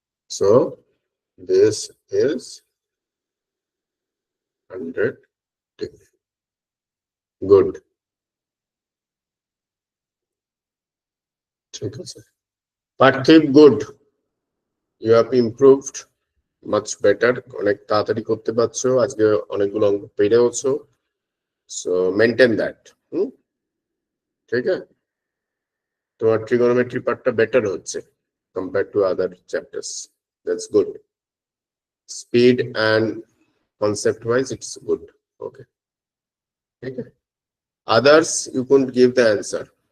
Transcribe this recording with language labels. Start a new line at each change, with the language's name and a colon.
English: So this is 100 degree. Good.
Bangla: ঠিক আছে। Parthiv, good.
English: You have improved much better.
Bangla: অনেক তাড়াতাড়ি করতে পারছো, আজকে অনেকগুলো অঙ্ক পেরেওছো।
English: So maintain that.
Bangla: ঠিক আছে, তোমার trigonometry পার্টটা বেটার হচ্ছে
English: compared to other chapters. That's good. Speed and concept wise it's good. Okay,
Bangla: ঠিক আছে।
English: Others you couldn't give the answer.